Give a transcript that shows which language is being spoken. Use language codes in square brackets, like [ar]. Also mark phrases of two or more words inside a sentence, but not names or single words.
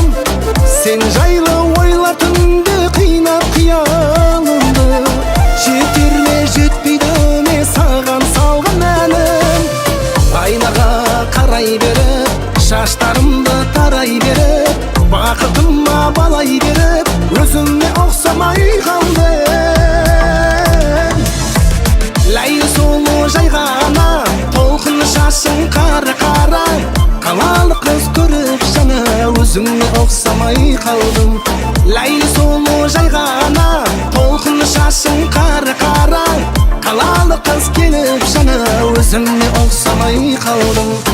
[kk] Сен жайлы ойлар түнде қинап қиялымды, жетер ме жетпейді ме саған салған әнім. Айнаға қарай беріп, шаштарымды тарай беріп, бақытыма балай беріп, өзіңе оксамай қалдым. [ky] Лайли солу жайгана, толкун шашың кара-кара, калалы кыз көрүп жана, өзүңө оксамай калдым. Лайли солу жайгана, толкун шашың кара-кара, калалы кыз келип жана, өзүңө оксамай калдым.